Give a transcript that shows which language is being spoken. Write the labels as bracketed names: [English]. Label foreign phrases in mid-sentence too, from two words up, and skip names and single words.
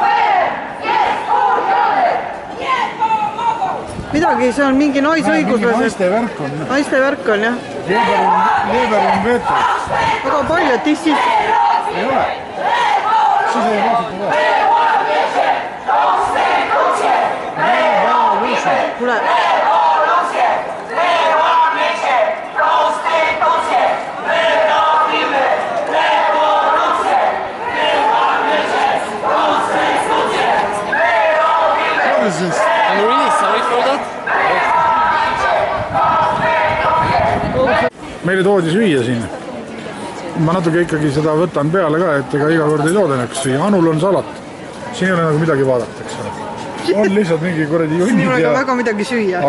[Estonian] Midagi, see on mingi naisõiguslased. Naiste värk on. Naiste värk on, jah. Leeberum veto. Väga palju, et siis... Ei ole. Siis ei vaadata ka. Kuule. [English] I'm really sorry for that. [Estonian] Meile toodi süüa siin. Ma natuke ikkagi seda võtan peale ka, et ega iga kord ei tooda näiteks süüa. Anul on salat. Siin ei ole nagu midagi vaadata, eks. On lihtsalt mingi kuradi junnid Mul on väga midagi süüa.